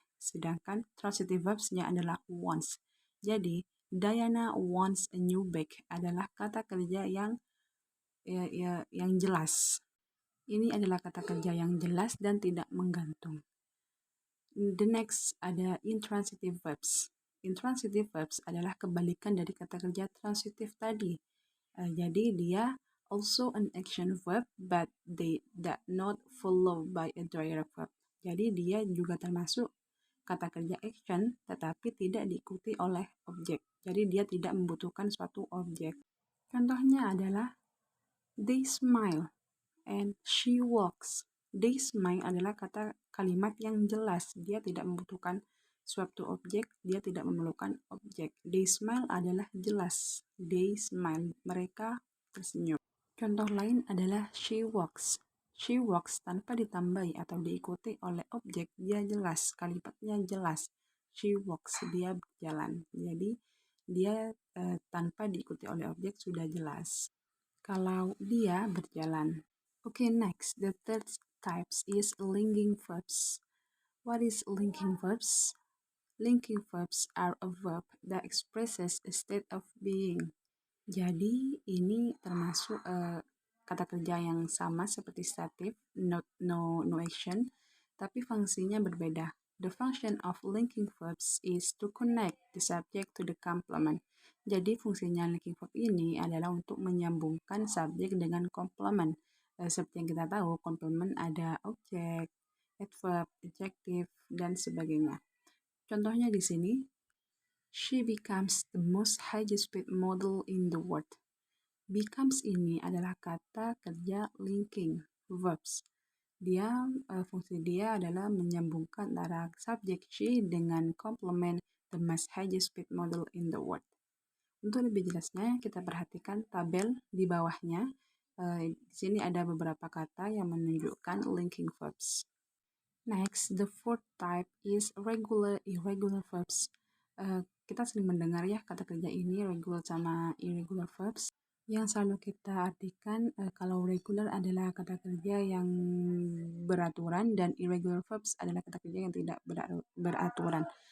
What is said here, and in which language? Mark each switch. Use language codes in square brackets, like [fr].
[id] Sedangkan transitive verbs-nya adalah wants. Jadi, [en] Diana wants a new bag [id] adalah kata kerja yang jelas. Ini adalah kata kerja yang jelas dan tidak menggantung. [en] The next [id] ada intransitive verbs. Intransitive verbs adalah kebalikan dari kata kerja transitive tadi. [en] Jadi dia also an action verb but they that not followed by a direct verb. [id] Jadi dia juga termasuk kata kerja action tetapi tidak diikuti oleh objek. Jadi dia tidak membutuhkan suatu objek. Contohnya adalah [en] they smile and she walks. They smile [id] adalah kalimat yang jelas. Dia tidak membutuhkan suatu objek, dia tidak memerlukan objek. [en] They smile [id] adalah jelas. They smile, mereka tersenyum. Contoh lain adalah [en] she walks. She walks [id] tanpa ditambahi atau diikuti oleh objek, dia jelas, kalimatnya jelas. [en] She walks, [id] dia berjalan. Jadi dia tanpa diikuti oleh objek sudah jelas. Kalau dia berjalan. [en] Okay, next, the third types is linking verbs. What is linking verbs? Linking verbs are a verb that expresses a state of being. [id] Jadi ini termasuk kata kerja yang sama seperti stative, [en] no action, [id] tapi fungsinya berbeda. [en] The function of linking verbs is to connect the subject to the complement. [id] Jadi fungsinya linking verb ini adalah untuk menyambungkan subjek dengan complement. Seperti yang kita tahu, complement ada objek, adverb, adjective, dan sebagainya. Contohnya di sini, [en] She becomes the most highest-paid model in the world. [id] Becomes ini adalah kata kerja linking verbs. Fungsi dia adalah menyambungkan antara subjek she dengan komplement [en] the most highest-paid model in the world. [id] Untuk lebih jelasnya, kita perhatikan tabel di bawahnya. Di sini ada beberapa kata yang menunjukkan linking verbs. [en] Next, the fourth type is regular irregular verbs. [id] Kita sering mendengar ya kata kerja ini regular sama irregular verbs. Yang selalu kita artikan kalau regular adalah kata kerja yang beraturan dan irregular verbs adalah kata kerja yang tidak beraturan.